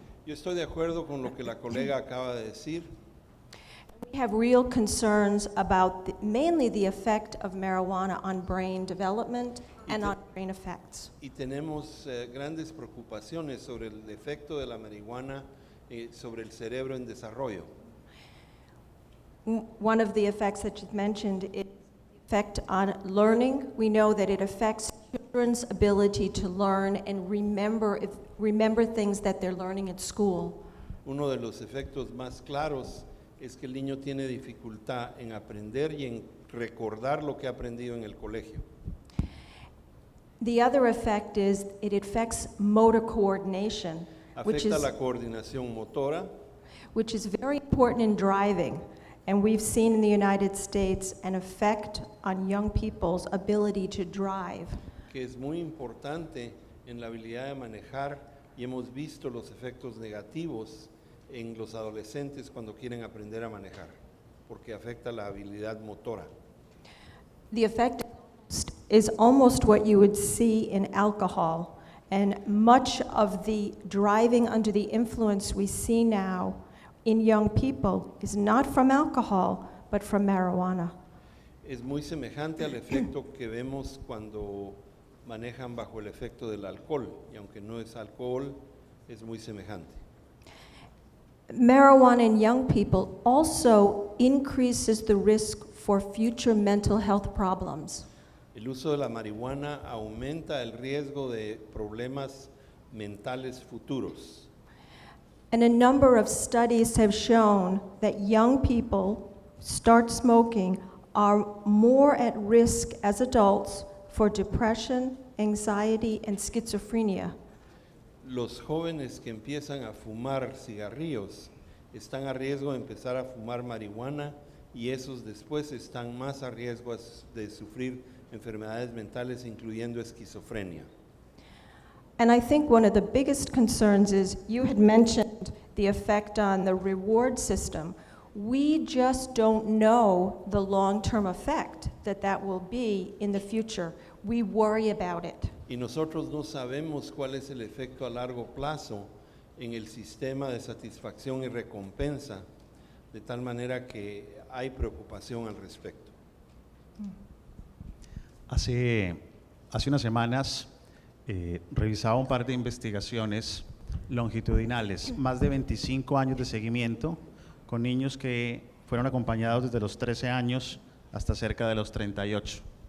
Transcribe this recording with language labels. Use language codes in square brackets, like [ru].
[es] Yo estoy de acuerdo con lo que la colega acaba de decir. [en] We have real concerns about mainly the effect of marijuana on brain development and on brain effects. [es] Y tenemos grandes preocupaciones sobre el efecto de la marihuana sobre el cerebro en desarrollo. [en] One of the effects that you mentioned is the effect on learning. We know that it affects children's ability to learn and remember things that they're learning at school. [es] Uno de los efectos más claros es que el niño tiene dificultad en aprender y en recordar lo que ha aprendido en el colegio. [en] The other effect is it affects motor coordination, [es] Afecta la coordinación motora, [en] which is very important in driving. And we've seen in the United States an effect on young people's ability to drive. [es] que es muy importante en la habilidad de manejar, y hemos visto los efectos negativos en los adolescentes cuando quieren aprender a manejar, porque afecta la habilidad motora. [en] The effect is almost what you would see in alcohol, and much of the driving under the influence we see now in young people is not from alcohol, but from marijuana. [es] Es muy semejante al efecto que vemos cuando manejan bajo el efecto del alcohol, y aunque no es alcohol, es muy semejante. [en] Marijuana in young people also increases the risk for future mental health problems. [es] El uso de la marihuana aumenta el riesgo de problemas mentales futuros. [en] And a number of studies have shown that young people start smoking are more at risk as adults for depression, anxiety, and schizophrenia. [es] Los jóvenes que empiezan a fumar cigarrillos están a riesgo de empezar a fumar marihuana, y esos después están más a riesgo de sufrir enfermedades mentales, incluyendo esquizofrenia. [en] And I think one of the biggest concerns is you had mentioned the effect on the reward system. We just don't know the long-term effect that will be in the future. We worry about it. [es] Y nosotros no sabemos cuál es el efecto a largo plazo en el sistema de satisfacción y recompensa, de tal manera que hay preocupación al respecto. Hace unas semanas revisaba un par de investigaciones longitudinales, más de 25 años de seguimiento con niños que fueron acompañados desde los 13 años hasta cerca de los 38.